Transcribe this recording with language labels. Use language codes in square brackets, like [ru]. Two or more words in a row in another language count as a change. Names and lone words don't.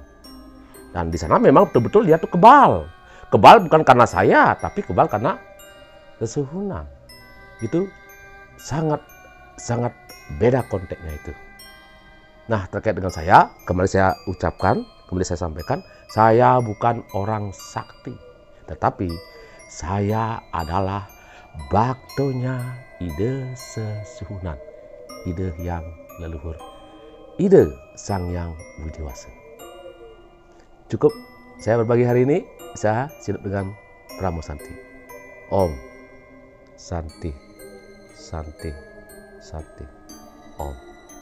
[id] Dan di sana memang betul-betul dia tuh kebal. Kebal bukan karena saya, tapi kebal karena sesuhunan. Itu sangat beda konteksnya itu. Nah terkait dengan saya, kembali saya ucapkan, kembali saya sampaikan, saya bukan orang sakti, tetapi saya adalah baktonya ide sesuhunan, ide yang leluhur, ide Sang Hyang Widiwasa. Cukup saya berbagi hari ini. Saya hidup dengan Pramo Santi. Om Santi, Santi, Santi, Om.